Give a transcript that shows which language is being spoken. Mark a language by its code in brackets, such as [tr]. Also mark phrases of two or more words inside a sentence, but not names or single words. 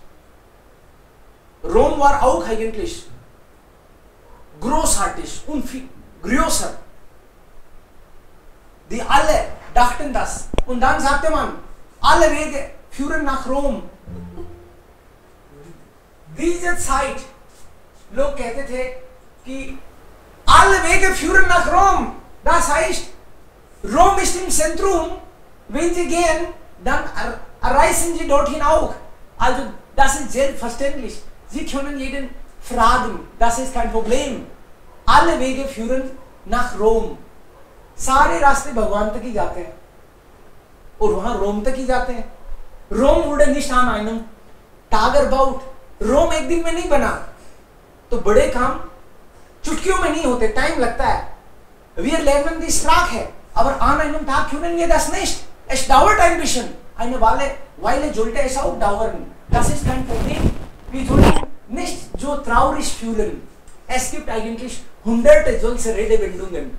[de] Rom war auch eigentlich großartig und viel größer. Die alle dachten das. Und dann sagte man, alle Wege führen nach Rom. Diese Zeit [hi] लोग कहते थे कि [de] alle Wege führen nach Rom. Das heißt, Rom ist im Zentrum. Wenn Sie gehen, dann erreichen Sie dorthin auch. Also das ist selbstverständlich. Sie können jeden fragen. Das ist kein Problem. Alle Wege führen nach Rom. [hi] सारे रास्ते भगवान तक ही जाते हैं और वहां रोम तक ही जाते हैं. [de] रोम wurde nicht an einem Tag erbaut. [hi] रोम एक दिन में नहीं बना. तो बड़े काम चुटकियों में नहीं होते, टाइम लगता है. [de] Wir lernen die Sprache, aber an einem Tag können wir das nicht. Es dauert ein bisschen. Eine Weile sollte es auch dauern. Das ist kein Problem. Wir sollten nicht so traurig fühlen. Es gibt eigentlich hunderte solche Redewendungen.